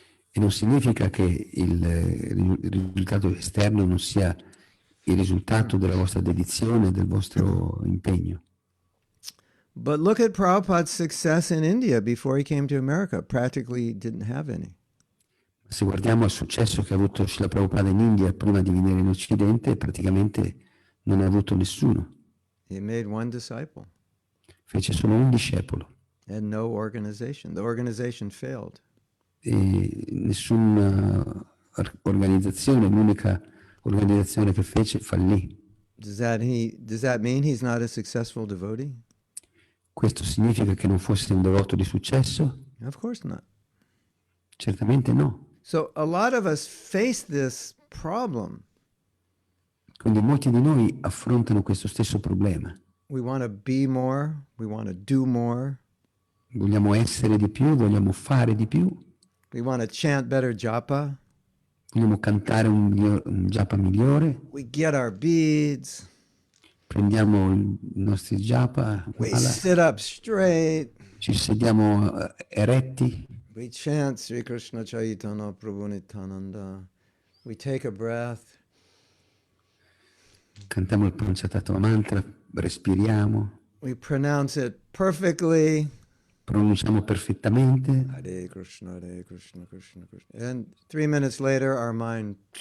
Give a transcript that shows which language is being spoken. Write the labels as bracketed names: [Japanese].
[Italian] E non significa che il risultato esterno non sia il risultato della vostra dedizione, del vostro impegno. [English] But look at Prabhupada's success in India before he came to America. Practically didn't have any. [Italian] Se guardiamo al successo che ha avuto Srila Prabhupada in India prima di venire in Occidente, praticamente non ne ha avuto nessuno. [English] He made one disciple [Italian] Fece solo un discepolo [English] and no organization. The organization failed. [Italian] e nessuna organizzazione, l'unica organizzazione che fece fallì. [English] Does that mean he's not a successful devotee? [Italian] Questo significa che non fosse un devoto di successo? [English] Of course not. [Italian] Certamente no. [English] So a lot of us face this problem. [Italian] Quindi molti di noi affrontano questo stesso problema. [English] We want to be more, we want to do more, [Italian] Vogliamo essere di più, vogliamo fare di più, [English] we want to chant better japa, [Italian] vogliamo cantare un japa migliore, [English] we get our beads, [Italian] prendiamo i nostri japa, [English] we sit up straight, [Italian] ci sediamo eretti, [English] we chant Sri Krishna Chaitanya Prabhu Nityananda, we take a breath, [Italian] cantiamo il Panchatattva mantra, respiriamo, [English] we pronounce it perfectly, [Italian] pronunciamo perfettamente [Sanskrit] Hare Krishna, Krishna Krishna. [English] And 3 minutes later our mind,